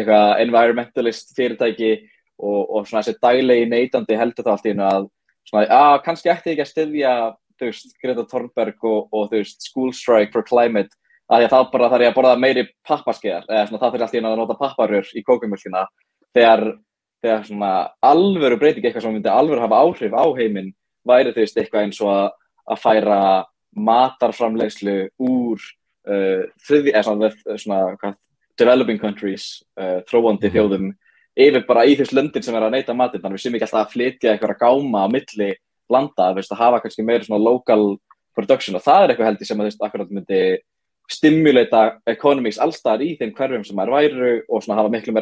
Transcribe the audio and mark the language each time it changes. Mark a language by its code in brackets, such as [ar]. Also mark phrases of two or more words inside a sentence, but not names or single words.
[is] eitthvað environmentalist fyrirtæki og svona þessi daglegi neytandi heldur það allt í hennu að svona, kannski ætti ekki að styðja þú veist Greta Thunberg og þú veist School Strike for Climate að því að þá bara þarf ég að borða meiri pappaskeiðar eða svona það fyrir allt í hennu að nota papparör í kókumjólkina þegar svona alvöru breyting eitthvað sem myndi alvöru hafa áhrif á heiminn væri þú veist eitthvað eins og að færa matarframleiðslu úr [en] svona developing countries, [is] þróandi þjóðum yfir bara í þess löndin sem að neyta matinn, þannig við séum ekki alltaf að flytja eitthvað gáma á milli landa, veist, að hafa kannski meira svona local production og það eitthvað held ég sem að þú veist akkurat myndi stimulata economies allstaðar í þeim hverfum sem þær væru og svona hafa miklu